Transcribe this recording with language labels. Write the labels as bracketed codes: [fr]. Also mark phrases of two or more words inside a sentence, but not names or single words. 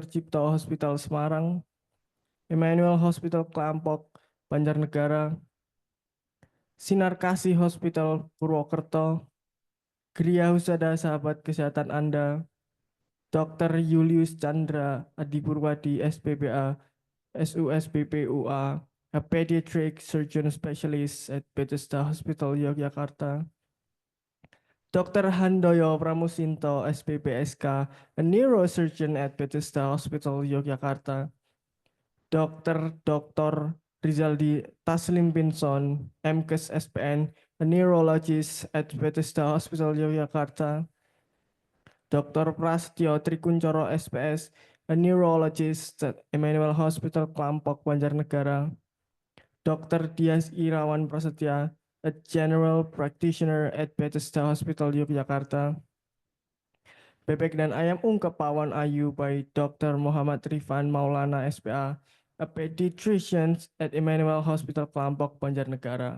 [en] Cipto Hospital, Semarang, Emmanuel Hospital, Klampok, Banjarnegara, Sinar Kasih Hospital, Purwokerto, Gria Husada, [id] sahabat kesehatan Anda, [en] Dr. Julius Chandra Adipurwadi, SPPA, SUSPPUA, a pediatric surgeon specialist at Bethesda Hospital, Yogyakarta. Dr. Handoyo Pramusinto, SPPSK, a neurosurgeon at Bethesda Hospital, Yogyakarta. Dr. Rizaldi Taslim Binson, MKes SPN, a neurologist at Bethesda Hospital, Yogyakarta. Dr. Prasetyo Trikuncoro, SPS, a neurologist at Emmanuel Hospital, Klampok, Banjarnegara. Dr. Dias Irawan Prasetya, a general practitioner at Bethesda Hospital, Yogyakarta. Bebek dan Ayam Ungkep Pawan Ayu by Dr. Muhammad Rifan Maulana, SPA, a pediatrician at Emmanuel Hospital, Klampok, Banjarnegara.